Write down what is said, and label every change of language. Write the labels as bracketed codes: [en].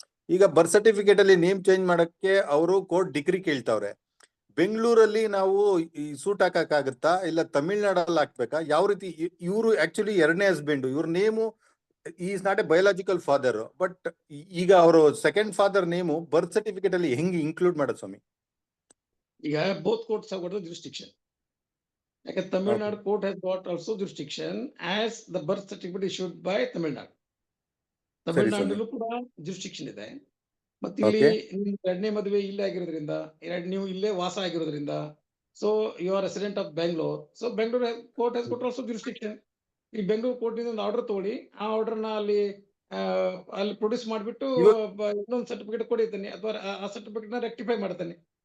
[kn] ಈಗ birth certificate ಅಲ್ಲಿ name change ಮಾಡಕ್ಕೆ ಅವರು ಕೋರ್ಟ್ ಡಿಗ್ರಿ ಕೇಳ್ತಾವ್ರೆ. ಬೆಂಗಳೂರಲ್ಲಿ ನಾವು ಈ ಸೂಟ್ ಹಾಕಕ್ಕಾಗತ್ತಾ ಇಲ್ಲ ತಮಿಳ್ನಾಡಲ್ಲಿ ಹಾಕ್ಬೇಕಾ, ಯಾವ ರೀತಿ? ಇವರು ಆಕ್ಚುಲಿ ಎರಡನೇ ಹಸ್ಬೆಂಡ್, ಇವ್ರ name [en] is not a biological father, [kn] but ಈಗ ಅವರು second father name birth certificate ಅಲ್ಲಿ ಹೆಂಗೆ ಇನ್ಕ್ಲೂಡ್ ಮಾಡೋದು ಸ್ವಾಮಿ? [en] ಈಗ both courts have got the jurisdiction. Like a Tamil Nadu court has got also jurisdiction as the birth certificate issued by Tamil Nadu. Tamil [kn] ಸರಿ Nadu ಕೂಡ jurisdiction ಇದೆ. ಮತ್ತೆ ಇಲ್ಲಿ ಎರಡನೇ ಮದುವೆ ಇಲ್ಲೇ ಆಗಿರೋದ್ರಿಂದ, ನೀವು ಇಲ್ಲೇ ವಾಸ ಆಗಿರೋದ್ರಿಂದ, [en] So you are resident of Bengaluru, so Bengaluru court has got also jurisdiction. [kn] ಈ ಬೆಂಗಳೂರು ಕೋರ್ಟ್ ಇಂದ ಒಂದು ಆರ್ಡರ್ ತಗೊಳ್ಳಿ, ಆ ಆರ್ಡರ್ ನ ಅಲ್ಲಿ ಪ್ರೊಡ್ಯೂಸ್ ಮಾಡಿಬಿಟ್ಟು ಇನ್ನೊಂದು ಸರ್ಟಿಫಿಕೇಟ್ ಕೊಡಿತಾನೆ, ಅಥವಾ ಆ ಸರ್ಟಿಫಿಕೇಟ್ ನ ರೆಕ್ಟಿಫೈ ಮಾಡ್ತಾನೆ.